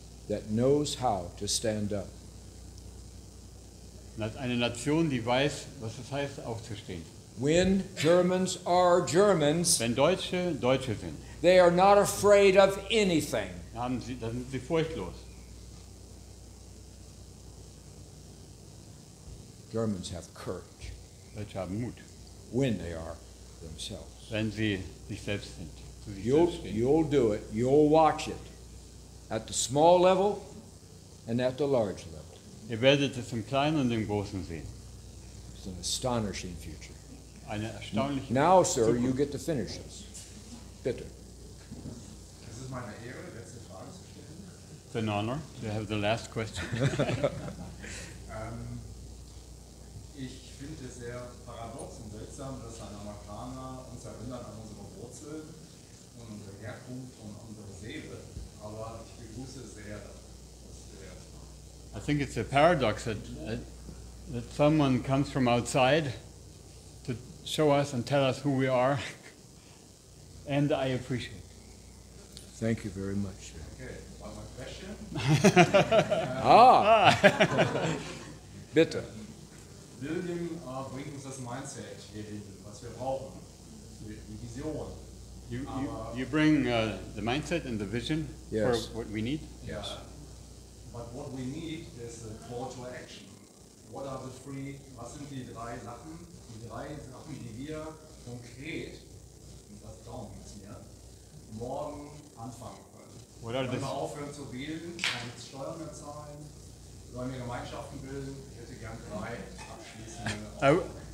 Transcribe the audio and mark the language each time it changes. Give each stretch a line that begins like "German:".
English: that knows how to stand up.
German: Eine Nation, die weiß, was es heißt, aufzustehen.
English: When Germans are Germans,
German: Wenn Deutsche Deutsche sind,
English: they are not afraid of anything.
German: dann sind sie furchtlos.
English: Germans have courage
German: Deutsche haben Mut,
English: when they are themselves.
German: wenn sie sich selbst sind. Zu sich
English: You'll,
German: selbst stehen.
English: you'll do it. You'll watch it at the small level and at the large level.
German: Ihr werdet es im Kleinen und im Großen sehen.
English: It's an astonishing future.
German: Eine erstaunliche
English: Now, sir,
German: Zukunft.
English: you get to finish this. Bitte.
German: Es ist meine Ehre, letzte Frage zu stellen.
English: It's an honor to have the last question.
German: Ich finde es sehr paradox und seltsam, dass ein Amerikaner uns erinnert an unsere Wurzeln und unsere Herkunft und unsere Seele. Aber ich begrüße sehr, dass der
English: I think it's a paradox that someone comes from outside to show us and tell us who we are, and I appreciate it. Thank you very much. Okay, one more question.
German: Bitte. William bringt uns das Mindset hier hin, was wir brauchen, die Vision.
English: You bring the mindset and the vision Yes. for what we need. Yeah. But what we need is a call to action. What are the three,
German: was sind die drei Sachen, die wir konkret, und das dauert jetzt mir, morgen anfangen können?
English: What are
German: Wenn wir
English: the
German: aufhören zu wählen, keine Steuern mehr zahlen, sollen wir Gemeinschaften bilden? Ich hätte gern drei abschließende.